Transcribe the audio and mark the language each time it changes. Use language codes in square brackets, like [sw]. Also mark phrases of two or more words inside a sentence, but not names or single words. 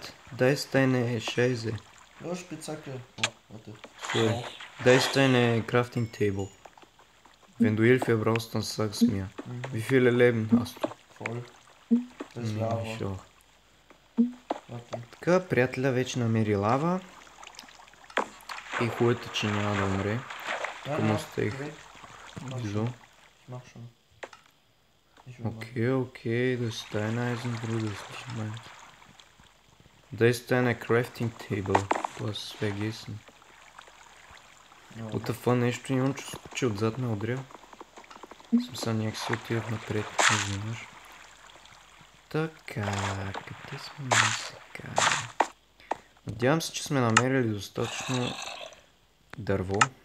[de] Da ist deine Scheiße. Ja, Spitzhacke. Oh, warte. So, da ist deine Crafting Table. Wenn du Hilfe brauchst, dann sag's mir. Wie viele Leben hast du? Voll. Das ist Lava. Ich auch. Warte. [bg] Така, приятеля вече намери лава. И хубавото, че няма да умре. Тук му оставих Wieso? [de] Ich mach schon. Ich will Okay, okay, das ist dein Eisen, Bruder, das ist nicht meins. Da ist deine Crafting Table. Was vergessen. Ja. [bg] Отъфа нещо имам чувство, че отзад ме удря. В смисъл някакси отивах напред, изведнъж. Така, къде сме ние сега? Надявам се, че сме намерили достатъчно дърво.